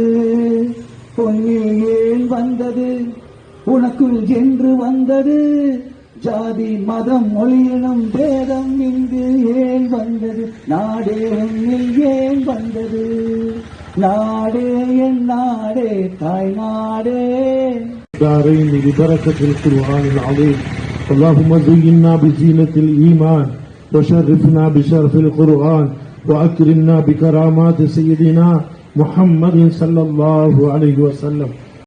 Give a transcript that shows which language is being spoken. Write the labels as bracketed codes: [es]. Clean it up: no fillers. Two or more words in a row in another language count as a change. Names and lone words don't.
[ta] பொன்னில் ஏன் வந்தது உனக்குள் என்று வந்தது, ஜாதி மதம் மொழியினும் பேதம் இங்கு ஏன் வந்தது. நாடே உன்னில் ஏன் வந்தது, நாடே என் நாடே தாய் நாடே. [ar] دارين ببركة القرآن العظيم. اللهم زينا بزينة الإيمان وشرفنا بشرف القرآن وأكرمنا بكرامات سيدنا محمد صلى الله عليه وسلم.